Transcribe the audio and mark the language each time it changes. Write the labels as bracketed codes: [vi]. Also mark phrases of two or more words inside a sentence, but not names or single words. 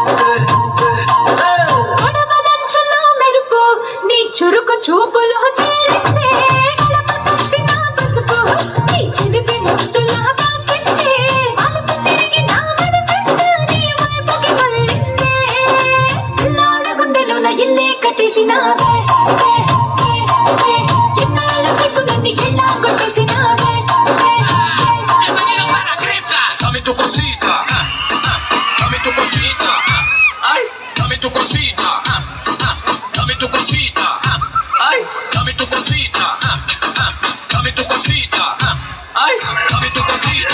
[te] మెరుపు నీ చురుకు చూపులో చేరిందే ఇల్లే కట్టేసినావే ఎన్నాళ్ళ సిగ్గులన్నీ ఎలా కొట్టేసినావే [es] Dame tu cosita, dame tu cosita, ay, dame tu cosita, dame tu cosita, ay, dame tu cosita, dame tu cosita, ay, dame tu cosita.